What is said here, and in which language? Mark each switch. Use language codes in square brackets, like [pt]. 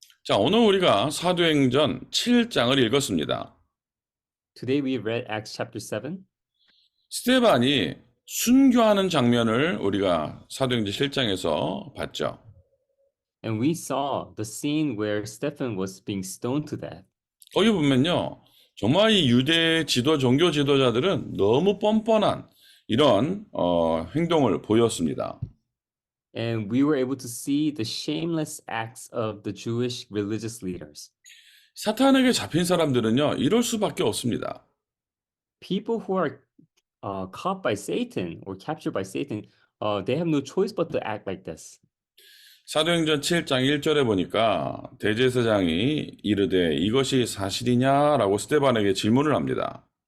[ko] 자, 오늘 우리가 사도행전 7장을 읽었습니다. [en] Today we read Acts chapter 7. [ko] 스데반이 순교하는 장면을 우리가 사도행전 7장에서 봤죠. [en] And we saw the scene where Stephen was being stoned to death. [ko] 거기 보면요. 정말 이 유대 종교 지도자들은 너무 뻔뻔한 이런 행동을 보였습니다. [en] And we were able to see the shameless acts of the Jewish religious leaders. [ko] 사탄에게 잡힌 사람들은요. 이럴 수밖에 없습니다. [en] People who are caught by Satan or captured by Satan, they have no choice but to act like this. [ko] 사도행전 7장 1절에 보니까 대제사장이 이르되 이것이 사실이냐라고 스데반에게 질문을 합니다.